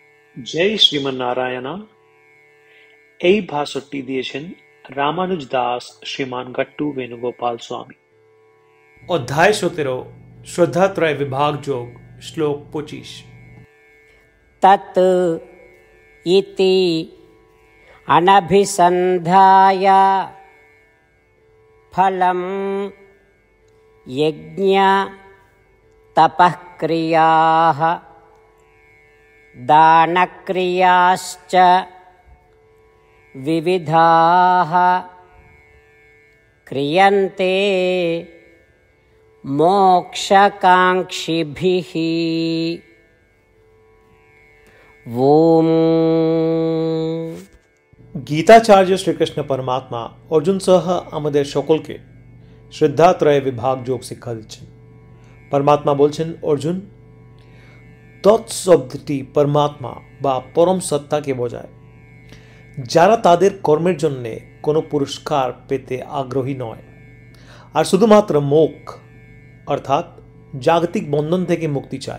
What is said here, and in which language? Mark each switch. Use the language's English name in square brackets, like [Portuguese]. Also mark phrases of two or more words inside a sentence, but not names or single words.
[Bangla] জয় শ্রীমন্নারায়ণা। এই ভাষণটি দিয়েছেন রামানুজ দাস শ্রীমান গট্টু বেণুগোপাল স্বামী। অধ্যায় 17 শ্রদ্ধাত্রয় বিভাগ যোগ শ্লোক 25। [Sanskrit] तत् इति अनभिसन्धाय फलं यज्ञ तपःक्रियाः दानक्रियाश्च विविधाः क्रियन्ते मोक्षकाङ्क्षिभिः। ओम। [Bangla] গীতাচার্য শ্রীকৃষ্ণ পরমাত্মা অর্জুন সহ আমাদের সকলকে শ্রদ্ধাত্রয় বিভাগ যোগ শিক্ষা দিচ্ছেন। পরমাত্মা বলছেন, অর্জুন, তৎশব্দটি পরমাত্মা বা পরম সত্তাকে বোঝায়, যারা তাদের কর্মের জন্য কোনো পুরস্কার পেতে আগ্রহী নয় আর শুধুমাত্র মোক্ষ অর্থাৎ জাগতিক বন্ধন থেকে মুক্তি চায়।